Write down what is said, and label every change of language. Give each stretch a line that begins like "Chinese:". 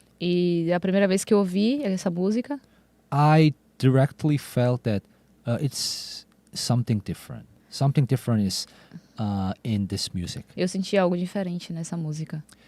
Portuguese: E a primeira vez que eu ouvi essa música,
English: I directly felt that it's something different. Something different is in this music.
Portuguese: eu senti algo diferente nessa música.